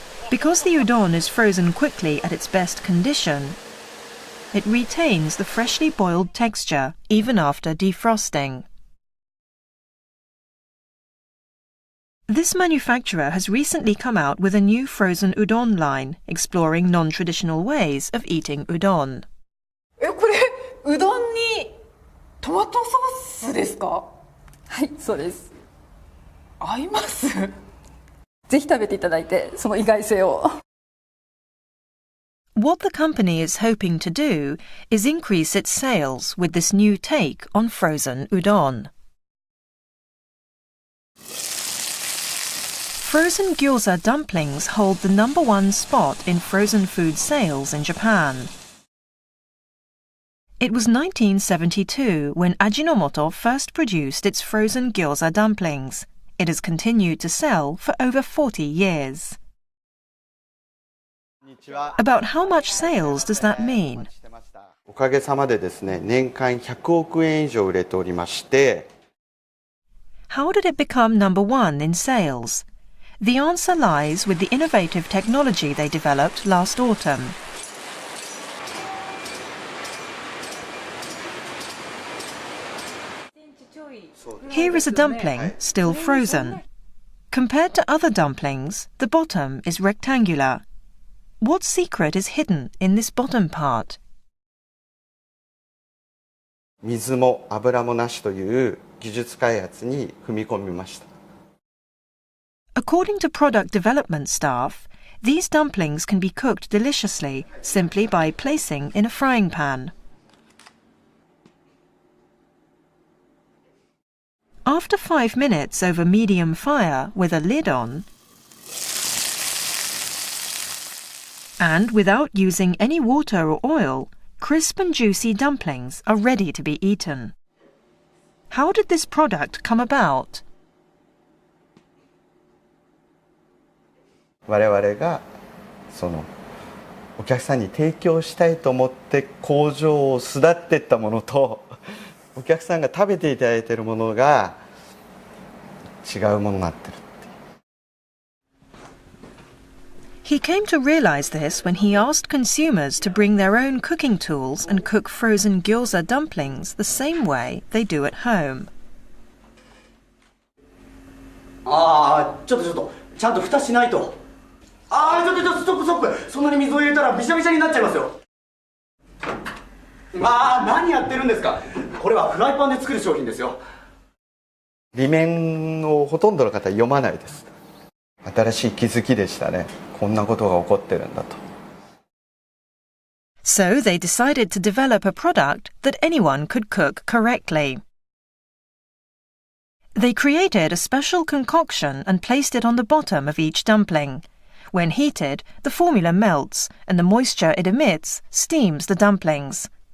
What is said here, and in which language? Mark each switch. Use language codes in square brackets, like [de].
[en] Because the udon is frozen quickly at its best condition, it retains the freshly boiled texture even after defrosting. This manufacturer has recently come out with a new frozen udon line, exploring non-traditional ways of eating udon. [ja] これうどんにトマトソースですか？はい、そうです。合います。ぜひ食べていただいて、その意外性を。 [en] What the company is hoping to do is increase its sales with this new take on frozen udon. Frozen gyoza dumplings hold the #1 spot in frozen food sales in Japan. It was 1972 when Ajinomoto first produced its frozen gyoza dumplings. It has continued to sell for over 40 years. About how much sales does that mean? [ja] おかげさまでですね、年間100億円以上売れておりまして。 [en] How did it become number one in sales? The answer lies with the innovative technology they developed last autumn. Here is a dumpling, still frozen. Compared to other dumplings, the bottom is rectangular. What secret is hidden in this bottom part? [ja] 水も油もなしという技術開発に踏み込みました。 [en] According to product development staff, these dumplings can be cooked deliciously simply by placing in a frying pan. After 5 minutes over medium fire with a lid on, and without using any water or oil, crisp and juicy dumplings are ready to be eaten. How did this product come about? [ja] 我々がお客さんに提供したいと思って工場を巣立っていったものとお客さんが食べていただいているものが違うものになってる。 [en] He came to realize this when he asked consumers to bring their own cooking tools and cook frozen gyoza dumplings the same way they do at home. [ja] ちょっとちゃんと蓋しないと。ちょっとストップそんなに水を入れたらびしゃびしゃになっちゃいますよ。何やってるんですか。これはフライパンで作る商品ですよ。裏面をほとんどの方読まないです。新しい気づきでしたね。こんなことが起こってるんだと。 [en] So they decided to develop a product that anyone could cook correctly. They created a special concoction and placed it on the bottom of each dumpling. When heated, the formula melts and the moisture it emits steams the dumplings.